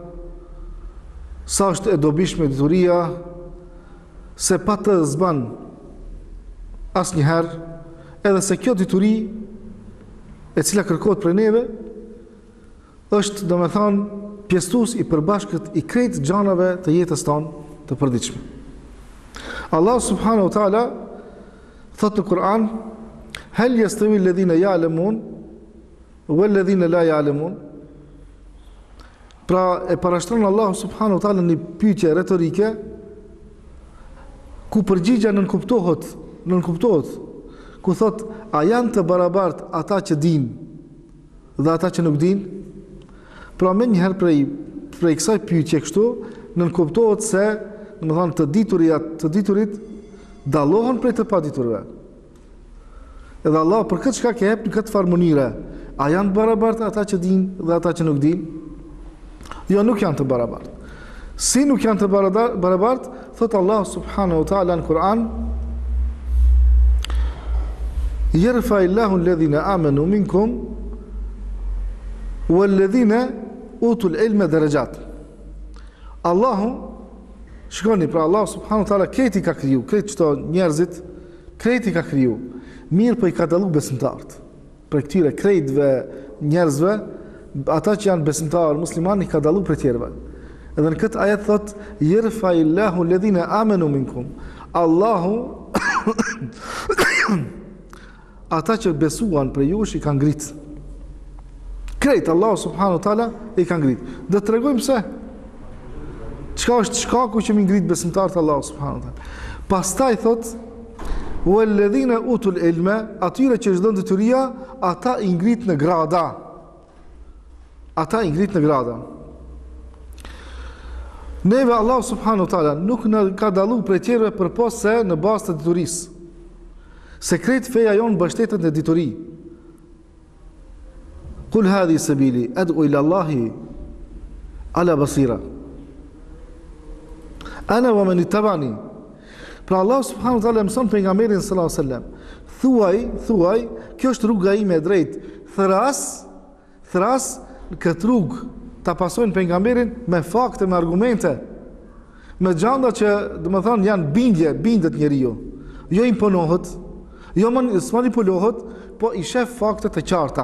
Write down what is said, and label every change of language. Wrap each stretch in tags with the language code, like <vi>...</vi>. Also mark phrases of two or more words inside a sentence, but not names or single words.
<sq>sa është e dobishme dituria, se pa të zban asnjëherë, edhe se kjo dituri e cila kërkohet prej neve është domethënë pjesëtues i përbashkët i krejt gjanave të jetës tonë të përditshme. Allah</sq> <ar>سبحانه وتعالى</ar> <sq>thot në Kur'an:</sq> <ar>"هل يستوي الذين يعلمون والذين لا يعلمون."</ar> <sq>Pra e parashtron Allah</sq> <ar>سبحانه وتعالى</ar> <sq>një pyetje retorike ku përgjigjja nën kuptohet, ku thot: a janë të barabartë ata që dinë dhe ata që nuk dinë? Pra më njëherë prej kësaj pyetje kështu nën kuptohet se domethënë të diturit dallohen prej të paditurve. Edhe Allah për këtë shkak e jep në këtë farë mënyre. A janë të barabartë ata që dinë dhe ata që nuk dinë? Jo, nuk janë të barabartë. Si nuk janë të barabartë? Thot Allah</sq> <ar>سبحانه وتعالى</ar> <sq>në Kur'an:</sq> <ar>"يرفع الله الذين آمنوا منكم والذين أوتوا العلم درجات."</ar> <sq>Allahu, shikoni, pra Allah</sq> <ar>سبحانه وتعالى</ar> <sq>kreti ka kriju, krejt çto njerëzit, kreti ka kriju. Mirë po i ka dallu besimtarët. Për këtyre krejtve njerëzve, ata që janë besimtarë muslimanë i ka dallu prej tjerëve. Edhe në këtë ajet thot:</sq> <ar>"يرفع الله الذين آمنوا منكم."</ar> <sq>Allahu ata që besuan prej jush i ka ngrit. Krejt Allah</sq> <ar>سبحانه وتعالى</ar> <sq>i ka ngrit. Do të tregojmë pse. Çka është shkaku që mi ngrit besimtarët Allah</sq> <ar>سبحانه وتعالى?</ar> <sq>Pastaj thot:</sq> <ar>"والذين أوتوا العلم",</ar> <sq>atyre që çdo detyria, ata i ngrit në grada. Ata i ngrit në grada. Neve Allah</sq> <ar>سبحانه وتعالى</ar> <sq>nuk na ka dallu prej tjerëve përpos se në bazë të diturisë. Sekret feja jonë mbështetet në dituri.</sq> <ar>قل هذه سبيلي أدعو إلى الله على بصيرة. أنا ومن اتبعني.</ar> <sq>Pra Allah</sq> <ar>سبحانه وتعالى</ar> <sq>mëson pejgamberin</sq> <ar>صلى الله عليه وسلم.</ar> <sq>Thuaj, kjo është rruga ime e drejtë. Thras këtë rrugë ta pasojnë pejgamberin me fakte, me argumente, me gjanda që, domethënë, janë bindet njeriu. Jo imponohet, jo manipulohet, po i shef fakte të qarta.</sq>